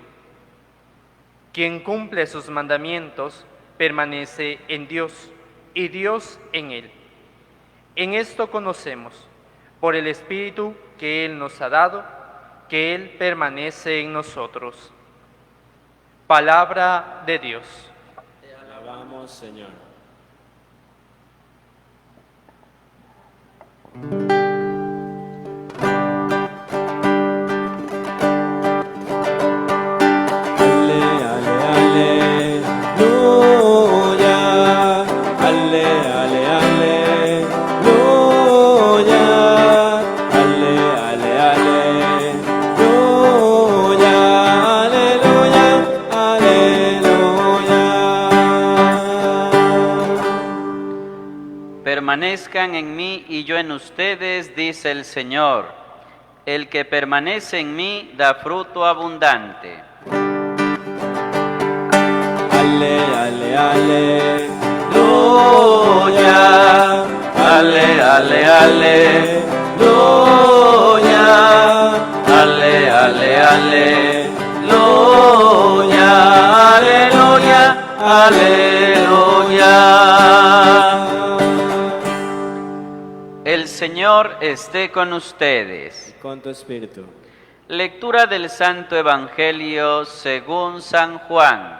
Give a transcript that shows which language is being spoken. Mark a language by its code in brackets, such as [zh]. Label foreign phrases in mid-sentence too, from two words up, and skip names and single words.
[es] Quien cumple sus mandamientos permanece en Dios, y Dios en él. En esto conocemos, por el Espíritu que Él nos ha dado, que Él permanece en nosotros. Palabra de Dios. Te alabamos, Señor. Ale, ale, aleluya. Ale, ale, aleluya. Ale, ale, aleluya. Aleluya, aleluya. Permanezcan en mí y yo en ustedes, dice el Señor. El que permanece en mí da fruto abundante. Ale, ale, Aleluya, ale, ale, aleluya, ale, ale, aleluya, aleluya, aleluya. El Señor esté con ustedes. con tu espíritu. Lectura del Santo Evangelio según San Juan.